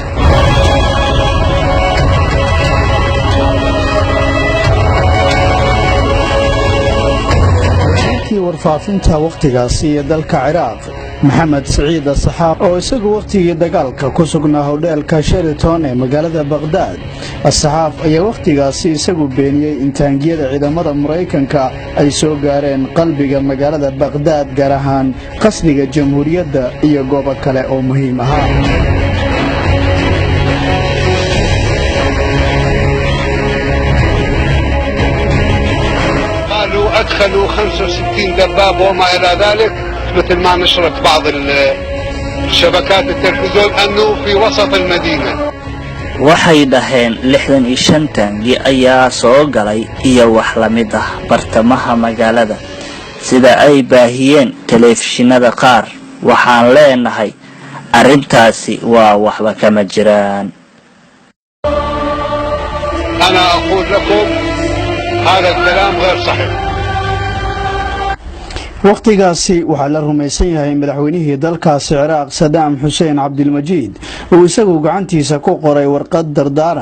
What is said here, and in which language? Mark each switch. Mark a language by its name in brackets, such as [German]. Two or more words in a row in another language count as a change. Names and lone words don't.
[Somali] warfaafinta waqtigaasi ee dalka Ciraaq Maxamed Saciid Asxaab oo isagu waqtigii dagaalka ku sugnaa hoteelka Sheraton ee magaalada Baghdad Asxaab ayaa waqtigaasi isagu beeniyay in taangiyada ciidamada Mareykanka ay soo gaareen qalbiga magaalada Baghdad gaar ahaan qasriga jamhuuriyadda iyo goobo kale oo muhiim ah [Arabic] أدخلوا 65 دبابة وما إلى ذلك مثل ما نشرت بعض الشبكات التلفزيون أنه في وسط المدينة [Somali] waxay dhaheen 65 taangi ayaa soo galay iyo wax la mid ah bartamaha magaalada sida ay baahiyeen telefishinada qaar waxaan leenahay arintaasi waa waxba kama jiraan [Arabic] أنا أقول لكم هذا الكلام غير صحيح [Somali] waqtigaasi waxaa la rumaysan yahay madaxweynihii dalkaasi Ciraaq Saddam Hussein Abdulmajiid oo isagu gacantiisa ku qoray warqad dardaaran